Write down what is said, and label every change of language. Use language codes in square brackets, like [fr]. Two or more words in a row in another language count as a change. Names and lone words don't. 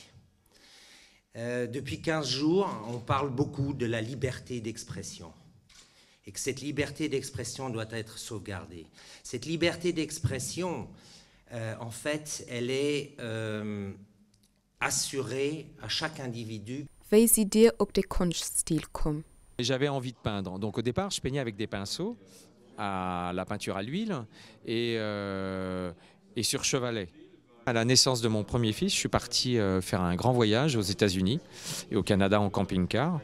[fr] Depuis 15 jours, on parle beaucoup de la liberté d'expression et que cette liberté d'expression doit être sauvegardée. Cette liberté d'expression, en fait, elle est assurée à chaque individu. [lb] Wie sie dir op de Kunststil kom. [fr] J'avais envie de peindre. Donc au départ, je peignais avec des pinceaux, à la peinture à l'huile et sur chevalet. À la naissance de mon premier fils, je suis parti faire un grand voyage aux États-Unis et au Canada en camping-car.